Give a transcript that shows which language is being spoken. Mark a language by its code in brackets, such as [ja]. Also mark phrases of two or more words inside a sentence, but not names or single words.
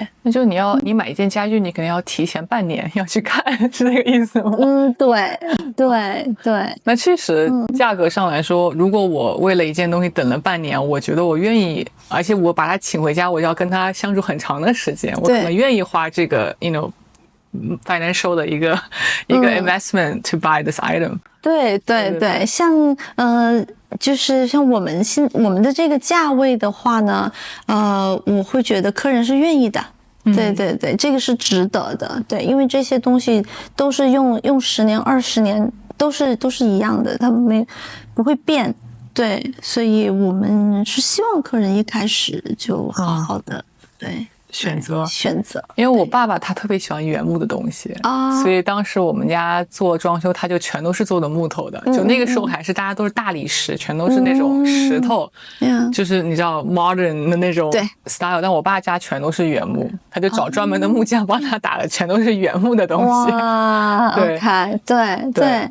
[zh] 那就你買一件家具，你可能要提前半年要去看，是那個意思嗎？對。那確實，價格上來說，如果我為了一件東西等了半年，我覺得我願意，而且我把他請回家，我要跟他相處很長的時間，我可能願意花這個 financial 的一個 [en] investment to buy this item。 [zh] 對，像就是像我們的這個價位的話呢，我會覺得客人是願意的。對，這個是值得的。對，因為這些東西都是用10年20年都是一樣的，它不會變。對，所以我們是希望客人一開始就好好的選擇，因為我爸爸他特別喜歡原木的東西所以當時我們家做裝修，他就全都是做的木頭的，就那個時候還是大家都是大理石，全都是那種石頭，就是你知道 modern 的那種 style，但我爸家全都是原木，他就找專門的木匠幫他打的，全都是原木的東西。哇，OK， 對。